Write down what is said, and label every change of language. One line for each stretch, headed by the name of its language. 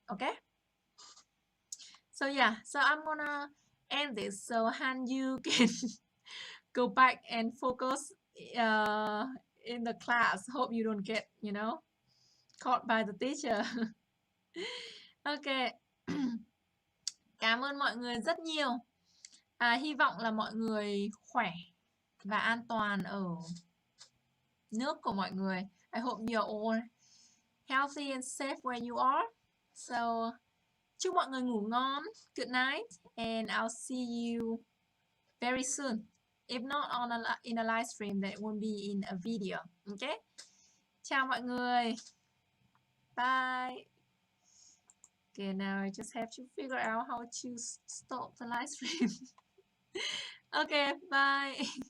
English: Okay, so yeah, so I'm gonna end this so Han, you can go back and focus in the class. Hope you don't get caught by the teacher. Ok.
Vietnamese: Cảm ơn mọi người rất nhiều. Hy vọng là mọi người khỏe và an toàn ở nước của mọi người.
English: I hope you're all healthy and safe where you are.
Vietnamese: So, chúc mọi người ngủ ngon.
English: Good night, and I'll see you very soon. If not in a live stream, that will be in a video. Okay?
Vietnamese: Chào mọi người.
English: Bye. Okay, now I just have to figure out how to stop the live stream. Okay, bye.